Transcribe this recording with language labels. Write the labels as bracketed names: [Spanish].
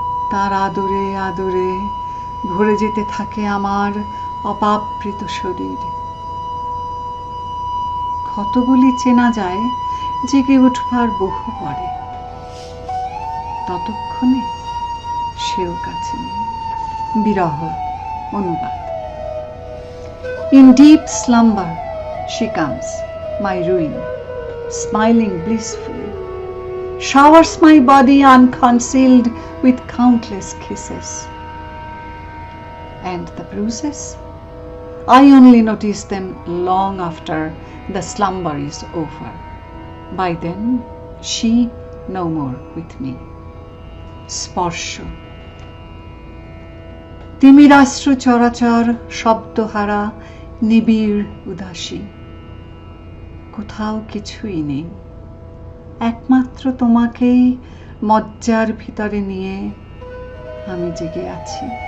[Bangla] তার আদরে আদরে ভরে যেতে থাকে আমার অপাবৃত শরীর। ক্ষতগুলি চেনা যায় জেগে উঠবার বহু পরে, ততক্ষণে সেও কাছে নেই। বিরহ অনুবাদ। [English] In deep slumber she comes, my ruin, smiling blissfully, showers my body unconcealed with countless kisses. And the bruises? I only notice them long after the slumber is over. By then, she no more with me. [Bangla] Sparsho. তিমিরাশ্রু চরাচর শব্দহারা নিবিড় উদাসী, কোথাও কিছুই নেই, একমাত্র তোমাকেই মজ্জার ভিতরে নিয়ে আমি জেগে আছি।